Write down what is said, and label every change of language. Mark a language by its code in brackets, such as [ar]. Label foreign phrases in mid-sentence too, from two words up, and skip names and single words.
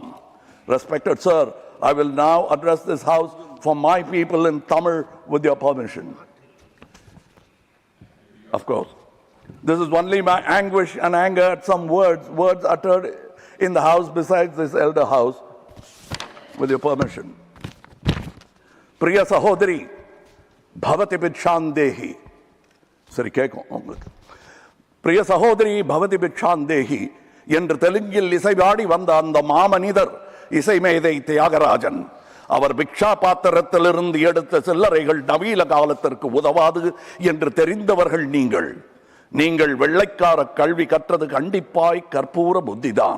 [en] Respected sir, I will now address this house for my people in Tamil with your permission. Of course. This is only my anguish and anger at some words uttered in the house besides this elder house, with your permission. [sa] प्रिय सहोदरि, भवति भिक्षान्देहि. [ta] சரி கேக்கும். [sa] प्रिय सहोदरि, भवति भिक्षान्देहि. [ta] என்று தெலுங்கில் இசைவாடி வந்த அந்த மாமனிதர் இசைமேதை தியாகராஜன். அவர் பிக்ஷா பாத்திரத்திலிருந்து எடுத்த சில்லறைகள் நவீன காலத்திற்கு உதவாது என்று தெரிந்தவர்கள் நீங்கள். நீங்கள் வெள்ளைக்கார கல்வி கற்றது கண்டிப்பாய் கற்பூர புத்திதான்.